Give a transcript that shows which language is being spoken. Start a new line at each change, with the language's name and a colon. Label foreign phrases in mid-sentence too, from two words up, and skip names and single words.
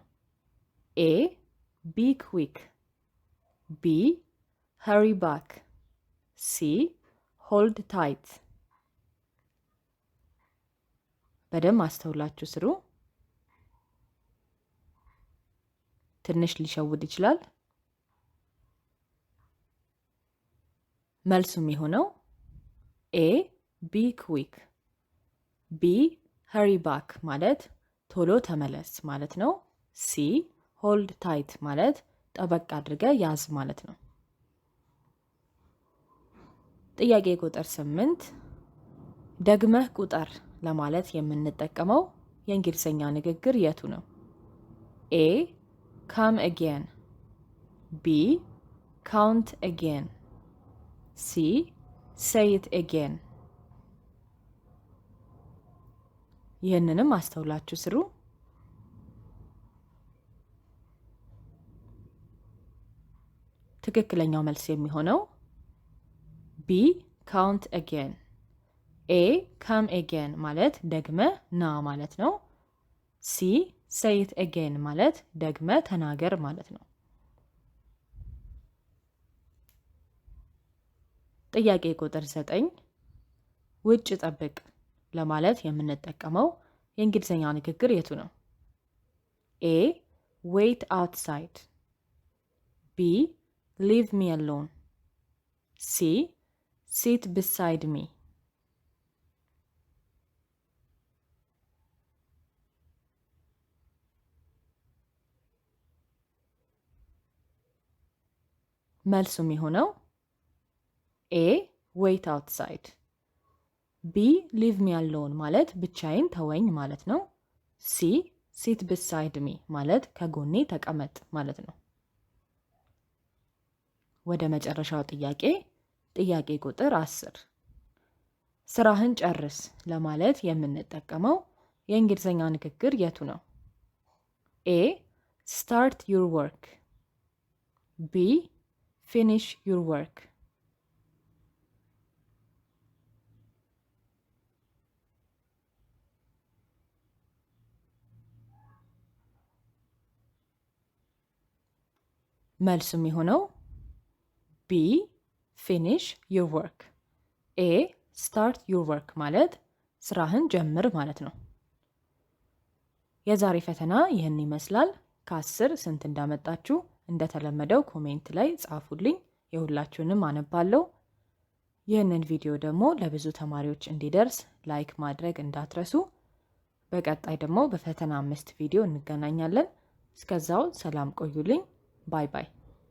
English: A, be quick, B, hurry back, C, hold tight።
Amharic: በደንብ አስተውላችሁ ስሩ። ትንሽ ሊሸውድ ይችላል። መልሱ የሚሆነው
English: A be quick።
Amharic: ቢ
English: hurry back
Amharic: ማለት ቶሎ ተመለስ ማለት ነው። ሲ
English: hold tight
Amharic: ማለት ጠበቅ አድርገ ያዝ ማለት ነው። ጥያቄ ቁጥር 8 ደግመህ ቁጠር ለማለት የምንጠቀመው የእንግሊዝኛ ንግግር የቱ ነው?
English: ኤ come again፣ ቢ count again፣ ሲ say it again።
Amharic: ይህንንም አስተውላችሁ ስሩ። ትክክለኛው መልስ የሚሆነው ቢ
English: count again።
Amharic: ኤ
English: come again
Amharic: ማለት ደግመ ና ማለት ነው። ሲ
English: say it again
Amharic: ማለት ደግመ ተናገር ማለት ነው። ጥያቄ ቁጥር 9 ውጭ ጠብቅ ለማለት የምንጠቀመው የእንግሊዝኛ ንግግር የቱ ነው?
English: ኤ wait outside፣ ቢ leave me alone፣ ሲ sit beside me።
Amharic: መልሱ የሚሆነው ኤ
English: wait outside፣
Amharic: ቢ
English: leave me alone
Amharic: ማለት ብቻዬን ተወኝ ማለት ነው። ሲ
English: sit beside me
Amharic: ማለት ከጎኔ ተቀመጥ ማለት ነው። ወደ መጨረሻው ጥያቄ ቁጥር 10 ስራህን ጨርስ ለማለት የምንጠቀመው የእንግሊዝኛ ንግግር የቱ ነው?
English: ኤ start your work፣ ቢ finish your work፣
Amharic: መልሱ የሚሆነው
English: ቢ finish your work፣ ኤ start your work
Amharic: ማለት ስራህን ጀምር ማለት ነው። የዛሬ ፈተና ይህን ይመስላል። ከ10 ስንት እንዳመጣችሁ እንደተለመደው ኮሜንት ላይ ጻፉልኝ፣ የሁላችሁንም አነባለሁ። ይህንን ቪዲዮ ደግሞ ለብዙ ተማሪዎች እንዲደርስ ላይክ ማድረግ እንዳትረሱ። በቀጣይ ደግሞ በፈተና 5 ቪዲዮ እንገናኛለን። እስከዛው ሰላም ቆዩልኝ።
English: bye bye።